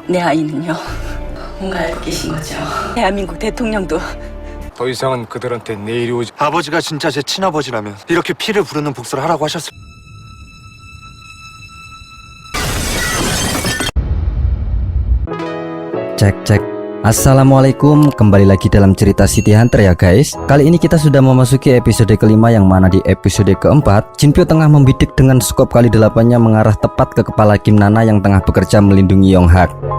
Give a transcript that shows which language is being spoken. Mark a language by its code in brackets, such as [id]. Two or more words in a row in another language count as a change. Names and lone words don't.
[ko] 내 아이는요. 뭔가 알고 계신 거죠. 대한민국 대통령도 더 이상은 그들한테 내일이 오지. 아버지가 진짜 제 친아버지라면 이렇게 피를 부르는 복수를 하라고 하셨을. [id] Cek. Assalamualaikum, kembali lagi dalam cerita City Hunter ya guys. Kali ini kita sudah memasuki episode kelima, yang mana di episode keempat Jinpyo tengah membidik dengan skop kali 8-nya mengarah tepat ke kepala Kim Nana yang tengah bekerja melindungi Yonghak.